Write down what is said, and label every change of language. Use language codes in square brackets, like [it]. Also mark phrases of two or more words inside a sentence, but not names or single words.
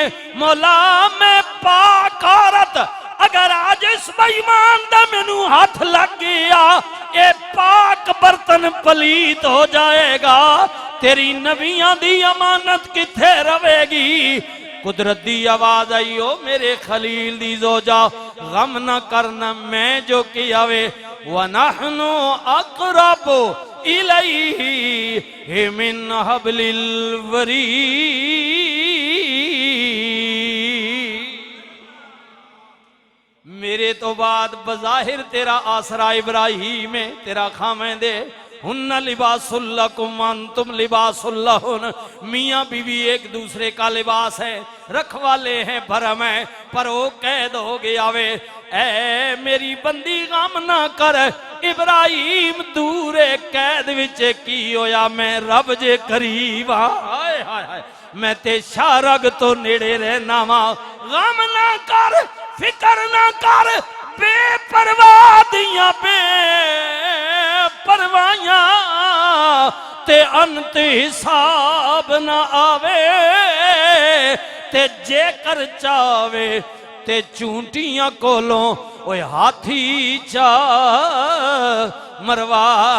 [pa] مولا میں پاک عورت اگر اج اس بے ایمان دا مینوں ہتھ لگ گیا [ur] یہ پاک برتن پلید ہو جائے گا. [pa] تیری نبیاں دی امانت کتھے رہوے گی. قدرت دی آواز آئی او میرے خلیل دی زوجہ غم نہ کرنا میں جو کیا وے [ar] ونحن أقرب إليه من حبل الوريد. [pa] میرے توں بعد بظاہر تیرا آسرا ابراہیم ہے تیرا خاوند [ar] هن لباس لكم أنتم لباس لهن. [ur] میاں بیوی اک دوسرے کا لباس ہے رکھوالے ہیں بھرم ہے پر وہ قید ہو گیا وے. [pa] اے میری بندی غم نہ کر ابراہیم دور اے قید وچ کی ہویا میں رب جے قریب ہائے ہائے ہائے میں تے شہ رگ توں نیڑے رہنا واں. غم نہ کر فکر نہ کر بے پرواہ دیاں پرواہیاں تے انت حساب نہ آوے تے جیکر چاہوے تے چونٹیاں کولوں اوئے ہاتھی چا مرواوے.